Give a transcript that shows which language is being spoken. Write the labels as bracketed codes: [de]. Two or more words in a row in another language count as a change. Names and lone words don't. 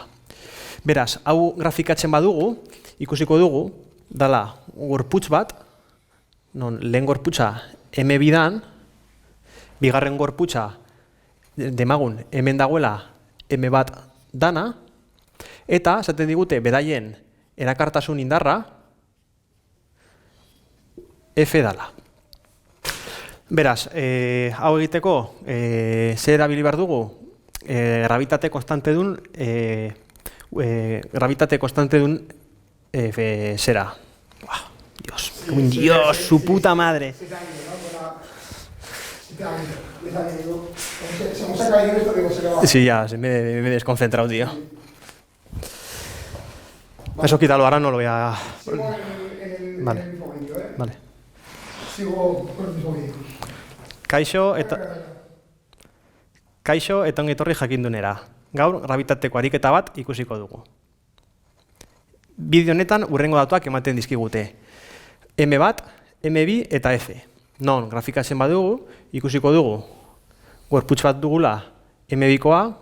[eu] Beraz, hau grafikatzen badugu, ikusiko dugu, dala gorputz bat, non lehen gorputza M2 dan, bigarren gorputza demagun hemen dagoela M1 dana, eta esaten digute beraien erakartasun indarra F dala. Beraz, hau egiteko zer erabili behar dugu? Grabitate konstante dun zera. [es] Dios, su puta madre. Sí, ya, me he desconcentrado, tío. Eso quítalo, ahora no lo voy a... Vale, vale. Sigo con el mismo vídeo. [eu] Kaixo eta ongi etorri jakindunera. Gaur, grabitateko ariketa bat ikusiko dugu. Bideo honetan hurrengo datuak ematen dizkigute. M1, M2 eta F. Non, grafikatzen badugu, ikusiko dugu. Gorputz bat dugula M2koa.